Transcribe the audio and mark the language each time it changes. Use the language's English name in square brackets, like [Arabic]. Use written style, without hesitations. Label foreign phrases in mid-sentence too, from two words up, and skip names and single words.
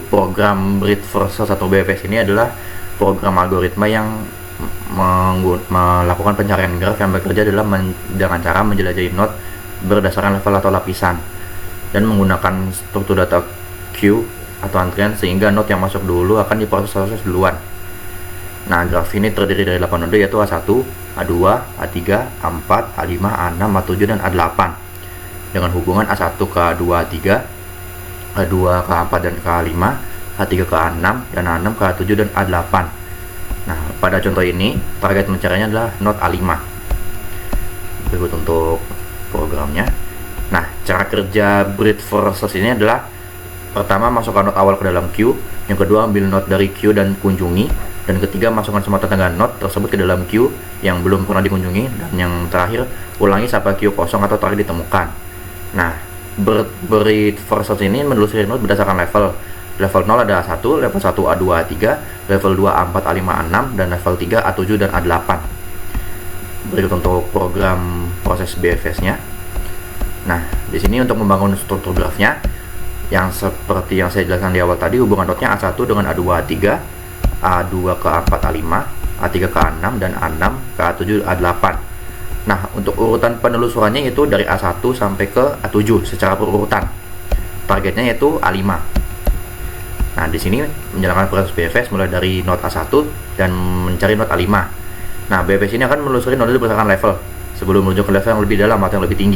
[Indonesian] Program Brute Versus atau BFS ini adalah program algoritma yang melakukan pencarian graf yang bekerja dengan cara menjelajahi node berdasarkan level atau lapisan dan menggunakan struktur data queue atau antrian sehingga node yang masuk dulu akan diproses duluan. Nah, graf ini terdiri dari 8 node yaitu A1, A2, A3, A4, A5, A6, A7, dan A8 dengan hubungan A1 ke A2, A3, A2 ke A4 dan ke A5, A3 ke A6, dan A6 ke A7 dan A8. Nah, pada contoh ini target mencarinya adalah node A5. Berikut untuk programnya. Nah, cara kerja Brute Versus ini adalah pertama masukkan node awal ke dalam queue, yang kedua ambil node dari queue dan kunjungi, dan ketiga masukkan semua tetangga node tersebut ke dalam queue yang belum pernah dikunjungi, dan yang terakhir ulangi sampai queue kosong atau target ditemukan. Nah, Brute Versus ini menelusuri node berdasarkan level. Level 0 ada A1, level 1 A2 A3, level 2 A4 A5 A6, dan level 3 A7 dan A8. Berikut untuk program proses BFS-nya. Nah, di sini untuk membangun struktur grafnya yang seperti yang saya jelaskan di awal tadi, hubungan node-nya A1 dengan A2 A3, A2 ke A4 A5, A3 ke A6, dan A6 ke A7 A8. Nah, untuk urutan penelusurannya itu dari A1 sampai ke A7 secara berurutan. Targetnya yaitu A5. Nah, di sini menjalankan proses BFS mulai dari node A1 dan mencari node A5. Nah, BFS ini akan menelusuri node berdasarkan level sebelum menuju ke level yang lebih dalam atau yang lebih tinggi.